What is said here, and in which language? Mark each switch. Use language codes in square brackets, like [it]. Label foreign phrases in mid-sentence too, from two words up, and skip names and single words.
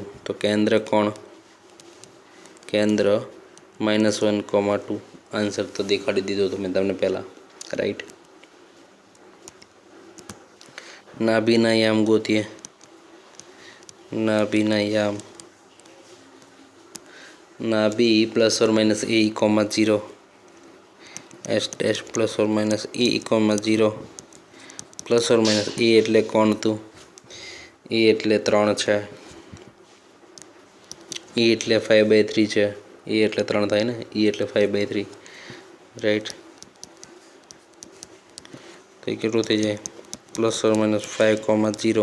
[gu] તો કેન્દ્ર કોણ? કેન્દ્ર -1,2. આન્સર તો દેખાડી દીધો તો મેં તમને પહેલાં, રાઈટ. નાભીના યામ ગોતીએ. નાભીના યામ, નાભી +or - a, 0, s ડેશ +or - a, 0, +or - a એટલે કોણ હતું? એ એટલે 3 છે, એ એટલે 5/3 છે. એ એટલે 3 થાય ને, એ એટલે 5/3, રાઈટ. તો એ કેટલું થઈ જાય? +or - 5,0.